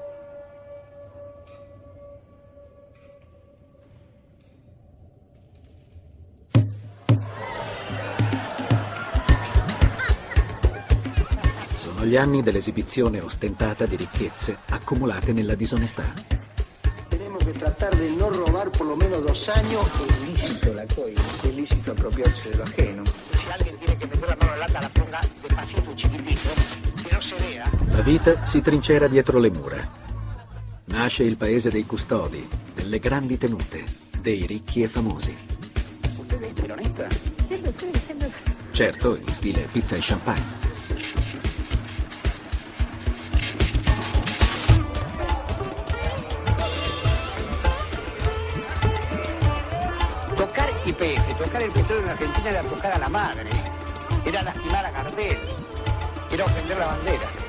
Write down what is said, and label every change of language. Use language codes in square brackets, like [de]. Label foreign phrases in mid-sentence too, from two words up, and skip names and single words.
[it] Sono gli anni dell'esibizione ostentata di ricchezze accumulate nella disonestà. [es] Tenemos que tratar de no robar por lo menos 2 años. Es ilícito la coima, es ilícito apropiarse de lo ajeno. Si alguien tiene que meter la mano en la lata, la ponga despacito, chiquitito, que no se vea. [it] La vita si trincera dietro le mura. Nasce il paese dei custodi, delle grandi tenute, dei ricchi e famosi. [es] ¿Usted es peronista? [it] Certo, in stile pizza e champagne. [es] YPF, tocar el petróleo en Argentina era tocar a la madre, era lastimar a Gardel, era ofender la bandera.